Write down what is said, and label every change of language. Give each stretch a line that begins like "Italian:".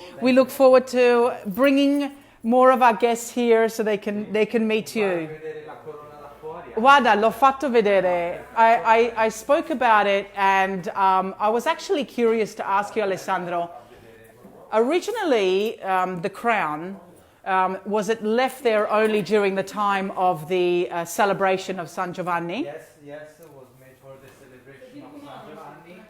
English: We look forward to bringing more of our guests here so they can meet you.
Italian: Guarda, l'ho fatto vedere.
English: I spoke about it, and I was actually curious to ask you, Alessandro. Originally, the crown, was it left there only during the time of the celebration of San Giovanni? Yes, it was made for the celebration of San Giovanni.